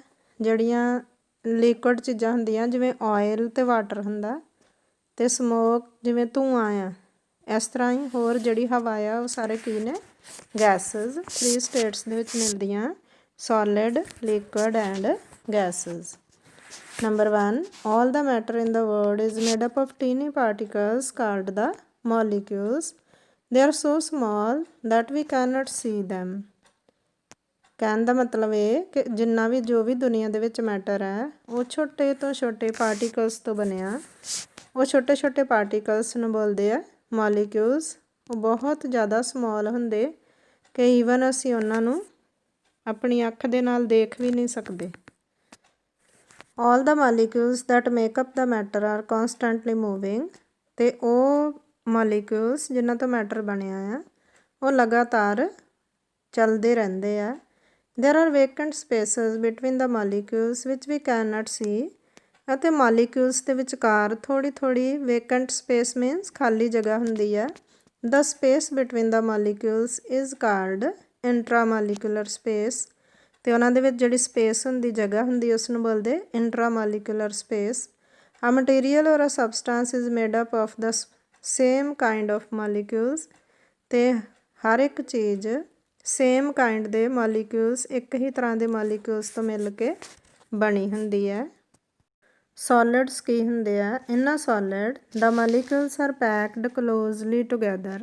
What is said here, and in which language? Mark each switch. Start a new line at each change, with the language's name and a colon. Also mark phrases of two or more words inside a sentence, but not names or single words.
Punjabi: ਜਿਹੜੀਆਂ ਲਿਕੁਇਡ ਚੀਜ਼ਾਂ ਹੁੰਦੀਆਂ ਜਿਵੇਂ ਆਇਲ ਅਤੇ ਵਾਟਰ ਹੁੰਦਾ ਅਤੇ ਸਮੋਕ ਜਿਵੇਂ ਧੂੰਆਂ ਆ. ਇਸ ਤਰ੍ਹਾਂ ਹੀ ਹੋਰ ਜਿਹੜੀ ਹਵਾ ਆ ਉਹ ਸਾਰੇ ਕੀ ਨੇ ਗੈਸਿਸ. 3 ਸਟੇਟਸ ਦੇ ਵਿੱਚ ਮਿਲਦੀਆਂ
English: solid, liquid and gases. ਨੰਬਰ 1 all the matter in the world is made up of teeny particles called the molecules. They are so small that we cannot see them.
Punjabi: ਕਹਿਣ ਦਾ ਮਤਲਬ ਇਹ ਕਿ ਜਿੰਨਾ ਵੀ ਜੋ ਵੀ ਦੁਨੀਆ ਦੇ ਵਿੱਚ ਮੈਟਰ ਹੈ ਉਹ ਛੋਟੇ ਤੋਂ ਛੋਟੇ ਪਾਰਟੀਕਲਸ ਤੋਂ ਬਣਿਆ. ਉਹ ਛੋਟੇ ਛੋਟੇ ਪਾਰਟੀਕਲਸ ਨੂੰ ਬੋਲਦੇ ਆ ਮੋਲੀਕਿਊਲਸ. ਉਹ ਬਹੁਤ ਜ਼ਿਆਦਾ ਸਮੋਲ ਹੁੰਦੇ ਕਿ ਈਵਨ ਅਸੀਂ ਉਹਨਾਂ ਨੂੰ ਆਪਣੀ ਅੱਖ ਦੇ ਨਾਲ ਦੇਖ ਵੀ ਨਹੀਂ ਸਕਦੇ.
English: All the molecules that make up the matter are constantly moving.
Punjabi: ਅਤੇ ਉਹ ਮੋਲੀਕਿਊਲਸ ਜਿਨ੍ਹਾਂ ਤੋਂ ਮੈਟਰ ਬਣਿਆ ਆ ਉਹ ਲਗਾਤਾਰ ਚੱਲਦੇ ਰਹਿੰਦੇ ਆ.
English: There are vacant spaces between the molecules which we cannot see.
Punjabi: ਅਤੇ molecules ਦੇ ਵਿਚਕਾਰ ਥੋੜ੍ਹੀ ਥੋੜ੍ਹੀ
English: vacant space means
Punjabi: ਖਾਲੀ ਜਗ੍ਹਾ ਹੁੰਦੀ ਹੈ.
English: The space between the molecules is called intramolecular space.
Punjabi: ਅਤੇ ਉਹਨਾਂ ਦੇ ਵਿੱਚ ਜਿਹੜੀ ਸਪੇਸ ਹੁੰਦੀ, ਜਗ੍ਹਾ ਹੁੰਦੀ, ਉਸ ਨੂੰ ਬੋਲਦੇ
English: intramolecular space. A material or a substance is made up of the same kind of molecules.
Punjabi: ਅਤੇ ਹਰ ਇੱਕ ਚੀਜ਼
English: same kind
Punjabi: ਦੇ ਮੋਲੀਕਿਊਲਸ, ਇੱਕ ਹੀ ਤਰ੍ਹਾਂ ਦੇ ਮੋਲੀਕਿਊਲਸ ਤੋਂ ਮਿਲ ਕੇ ਬਣੀ ਹੁੰਦੀ ਹੈ. ਸੋਲਿਡਸ ਕੀ ਹੁੰਦੇ ਆ?
English: In a solid the molecules are packed closely together.